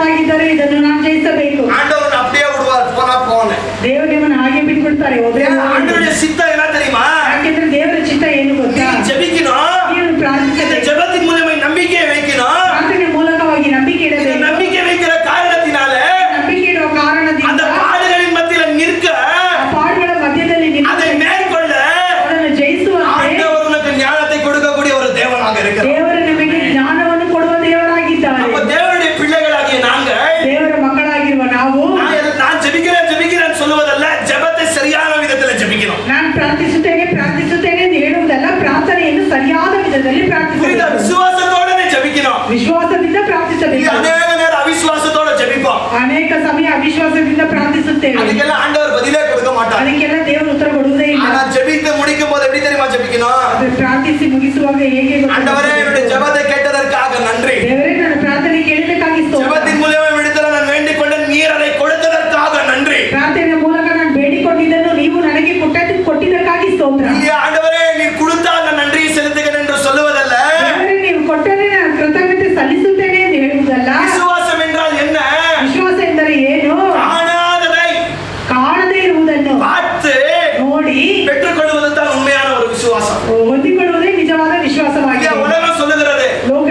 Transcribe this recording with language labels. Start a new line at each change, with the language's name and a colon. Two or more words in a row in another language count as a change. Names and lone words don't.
Kannada: ಕೊಟ್ಟಿದ್ದಾರೆ, ಇದನ್ನು ನಾನು ಜಯಿಸಬೇಕು.
Tamil: ஆண்டவர் அப்படியே விடுவார், போனா போன.
Kannada: ದೇವರು ನಿಮ್ಮನ್ನು ಹಾಗೆ ಬಿಟ್ಬಿಡ್ತಾರೆ, ಹೋದ್ರೆ ಹೋಗ್ಲಿ.
Tamil: ஆண்டவருடைய சித்தம் என்ன தெரியுமா?
Kannada: ಯಾಕೆಂದ್ರೆ ದೇವರ ಚಿತ್ತ ಏನು ಗೊತ್ತಾ?
Tamil: நீ ஜெபிக்கணும்,
Kannada: ನೀವು
Tamil: இந்த
Kannada: ಪ್ರಾರ್ಥಿಸಬೇಕು,
Tamil: ஜெபத்தின் மூலமா நம்பிக்கையை வைக்கணும்.
Kannada: ಪ್ರಾರ್ಥನೆ ಮೂಲಕವಾಗಿ ನಂಬಿಕೆ
Tamil: இந்த
Kannada: ಇಡಬೇಕು.
Tamil: நம்பிக்கை வைக்கிற காரணத்தினால
Kannada: ನಂಬಿಕೆ ಇಡುವ
Tamil: அந்த
Kannada: ಕಾರಣದಿಂದ
Tamil: பாடுகளின் மத்தியில நிற்க,
Kannada: ಆ ಪಾಡುಗಳ ಮಧ್ಯದಲ್ಲಿ
Tamil: அதை
Kannada: ನಿಂತು
Tamil: மேற்கொள்ள
Kannada: ಅವರನ್ನು ಜಯಿಸುವಂತೆ
Tamil: ஆண்டவர் உனக்கு ஞானத்தை கொடுக்கக்கூடிய ஒரு தேவனாக இருக்கிறார்.
Kannada: ದೇವರು ನಿಮಗೆ ಜ್ಞಾನವನ್ನು ಕೊಡುವ ದೇವರಾಗಿದ್ದಾರೆ.
Tamil: அப்ப தேவனுடைய பிள்ளைகளாகிய நாங்கள்
Kannada: ದೇವರ ಮಕ್ಕಳಾಗಿರುವ ನಾವು
Tamil: நான் ஜெபிக்கிறேன் சொல்லுவதல்ல, ஜெபத்தை சரியான விதத்துல ஜெபிக்கணும்.
Kannada: ನಾನು ಪ್ರಾರ್ಥಿಸುತ್ತೇನೆ ಎಂದು ಹೇಳುವುದಲ್ಲ, ಪ್ರಾರ್ಥನೆಯನ್ನು ಸರಿಯಾದ ವಿಧದಲ್ಲಿ
Tamil: புரியுதா?
Kannada: ಪ್ರಾರ್ಥಿಸಬೇಕು.
Tamil: விசுவாசத்தோட நீ ஜெபிக்கணும்.
Kannada: ವಿಶ್ವಾಸದಿಂದ
Tamil: நீ
Kannada: ಪ್ರಾರ್ಥಿಸಬೇಕು.
Tamil: அநேக நேரம் அவிசுவாசத்தோட ஜெபிப்போம்.
Kannada: ಅನೇಕ ಸಮಯ ಅವಿಶ್ವಾಸದಿಂದ ಪ್ರಾರ್ಥಿಸುತ್ತೇವೆ,
Tamil: அதுக்கெல்லாம் ஆண்டவர் பதிலே கொடுக்க மாட்டார்.
Kannada: ಅದಕ್ಕೆಲ್ಲ ದೇವರು ಉತ್ತರ ಕೊಡುವುದೇ ಇಲ್ಲ.
Tamil: ஆனா ஜெபித்து முடிக்கும் போது எப்படி தெரியுமா ஜெபிக்கணும்?
Kannada: ಅದು ಪ್ರಾರ್ಥಿಸಿ ಮುಗಿಸುವಾಗ ಹೇಗೆ ಗೊತ್ತಾ?
Tamil: ஆண்டவரே, என்னுடைய ஜெபத்தை கேட்டதற்காக நன்றி.
Kannada: ದೇವರೇ, ನನ್ನ ಪ್ರಾರ್ಥನೆ ಕೇಳಲಿಕ್ಕಾಗಿ ಸ್ತೋತ್ರ.
Tamil: ஜெபத்தின் மூலமா விடுதலை நான் வேண்டிக் கொண்ட நீர் அதை கொடுத்ததற்காக நன்றி.
Kannada: ಪ್ರಾರ್ಥನೆಯ ಮೂಲಕ ನಾನು ಬೇಡಿಕೊಂಡಿದ್ದನ್ನು ನೀವು ನನಗೆ ಕೊಟ್ಟಿದ್ದಕ್ಕಾಗಿ ಸ್ತೋತ್ರ.
Tamil: இல்லையா, ஆண்டவரே நீர் கொடுத்தால் நான் நன்றி செலுத்துகிறேன் என்று சொல்லுவதல்ல.
Kannada: ದೇವರೇ, ನೀವು ಕೊಟ್ಟರೆ ನಾನು ಕೃತಜ್ಞತೆ ಸಲ್ಲಿಸುತ್ತೇನೆ ಎಂದು ಹೇಳುವುದಲ್ಲ.
Tamil: விசுவாசம் என்றால் என்ன?
Kannada: ವಿಶ್ವಾಸ ಎಂದರೆ ಏನು?
Tamil: காணாததை
Kannada: ಕಾಣದೇ ಇರುವುದನ್ನು
Tamil: பார்த்து
Kannada: ನೋಡಿ
Tamil: பெற்றுக்கொள்வது தான் உண்மையான ஒரு விசுவாசம்.
Kannada: ಹೊಂದಿಕೊಳ್ಳುವುದೇ ನಿಜವಾದ ವಿಶ್ವಾಸವಾಗಿದೆ.
Tamil: இல்லையா, உலகம் சொல்லுகிறது